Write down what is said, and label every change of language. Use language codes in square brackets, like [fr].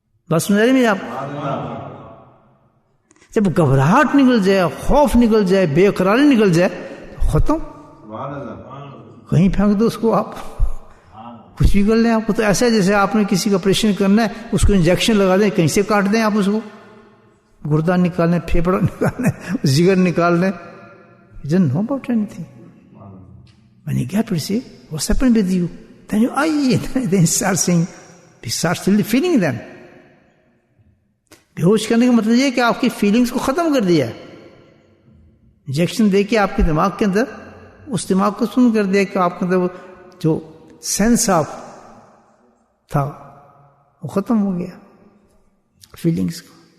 [ur] بس سمجھ رہے میرے آپ؟ جب گھبراہٹ نکل جائے، خوف نکل جائے، بے قراری نکل جائے تو ختم. کہیں پھینک دو اس کو، آپ کچھ بھی کر لیں. آپ کو تو ایسا ہے جیسے آپ نے کسی کا آپریشن کرنا ہے، اس کو انجیکشن لگا دیں، کہیں سے کاٹ دیں آپ اس کو، گردہ نکالیں، پھیپڑا نکالیں، جگر نکال لیں. [en] You don't know about anything. When you get to see what's happened with you, then you start saying, you start feeling them. [ur] بے ہوش کرنے کا مطلب یہ ہے کہ آپ کی فیلنگز کو ختم کر دیا ہے. انجیکشن دے کے آپ کے دماغ کے اندر اس دماغ کو سن کر دیا کہ آپ کے اندر جو سینس آف تھا وہ ختم ہو گیا فیلنگز کو.